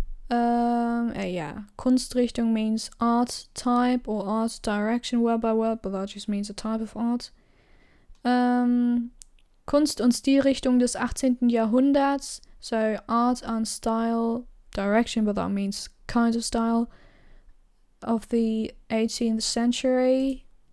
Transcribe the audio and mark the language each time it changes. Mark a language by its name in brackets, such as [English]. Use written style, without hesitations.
[English] Yeah, Kunstrichtung means art type or art direction, word by word, but that just means a type of art. [German] Kunst- und Stilrichtung des 18. Jahrhunderts. [English] So art and style direction, but that means kind of style of the 18th century.